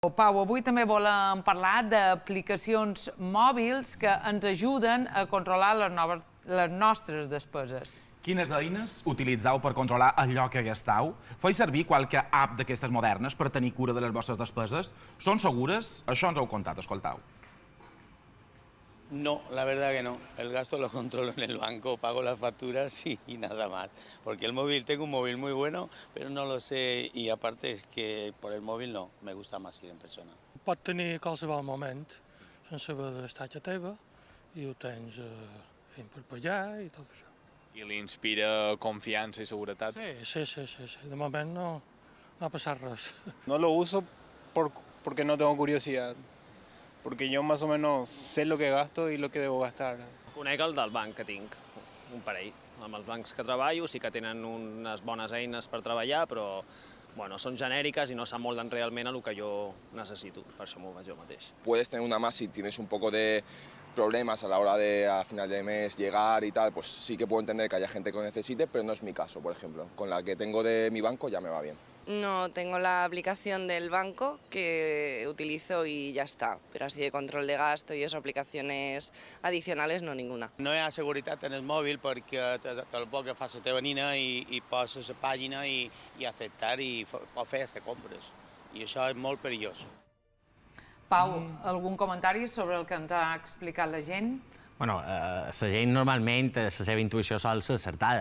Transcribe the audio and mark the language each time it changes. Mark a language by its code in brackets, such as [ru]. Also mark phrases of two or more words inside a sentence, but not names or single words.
[ca] Pau, avui també volem parlar d'aplicacions mòbils que ens ajuden a controlar les nostres despeses. Quines eines utilitzeu per controlar allò que gasteu? Feu servir qualque app d'aquestes modernes per tenir cura de les vostres despeses? Són segures? Això ens heu contat, escolteu. [es] No, la verdad que no. El gasto lo controlo en el banco, pago las facturas y nada más. Porque el móvil, tengo un móvil muy bueno, pero no lo sé y aparte es que por el móvil no, me gusta más ir en persona. [ca] Pot tenir qualsevol moment sense haver d'estar a teva i ho tens fent per pagar i tot això. I li inspira confiança i seguretat? Sí. De moment no ha passat res. [es] No lo uso porque no tengo curiosidad, porque yo más o menos sé lo que gasto y lo que debo gastar. [ca] Conec el del banc que tinc, un parell. Amb els bancs que treballo sí que tenen unes bones eines per treballar, però bueno, són genèriques i no s'amolden realment a el que jo necessito, per això m'ho faig jo mateix. [es] Puedes tener una más si tienes un poco de problemas a la hora de a final de mes llegar y tal, pues sí que puedo entender que haya gente que lo necesite, pero no es mi caso, por ejemplo. Con la que tengo de mi banco ya me va bien. No, tengo la aplicación del banco que utilizo y ya está, pero así de control de gasto y eso, aplicaciones adicionales, no ninguna. [ca] No hi ha seguretat en el mòbil perquè te'l pot agafar la teva nina i poses la pàgina i acceptar i pot fer hasta compres. I això és molt perillós. Pau, algun comentari sobre el que ens ha explicat la gent? Bueno, la gent normalment, la seva intuïció sol ser acertada.